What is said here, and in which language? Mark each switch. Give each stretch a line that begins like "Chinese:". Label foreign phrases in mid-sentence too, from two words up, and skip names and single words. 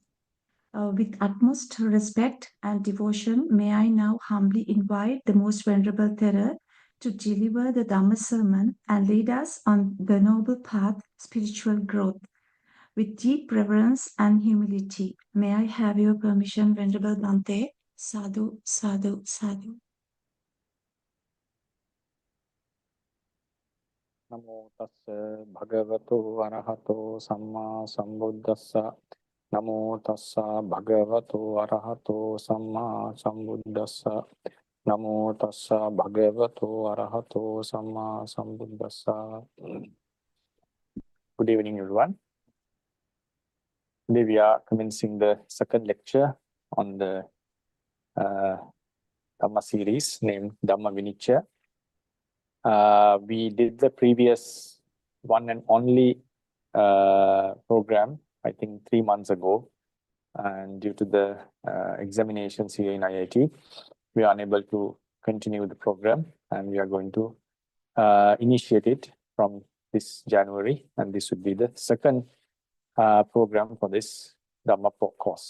English: With utmost respect and devotion, may I now humbly invite the Most Venerable Thera to deliver the Dhamma sermon and lead us on the noble path, spiritual growth. With deep reverence and humility, may I have your permission, Venerable Bhante?
Pali: Sadhu, sadhu, sadhu. Namo tassa bhagavato arahato samma sambuddhassa. Namo tassa bhagavato arahato samma sambuddhassa. Namo tassa bhagavato arahato samma sambuddhassa.
English: Good evening, everyone. Today we are commencing the second lecture on the Dhamma series named Dhamma Vinicchaya. We did the previous one and only program, I think 3 months ago, and due to the examinations here in IIT, we are unable to continue the program, and we are going to initiate it from this January, and this would be the second program for this Dhamma course.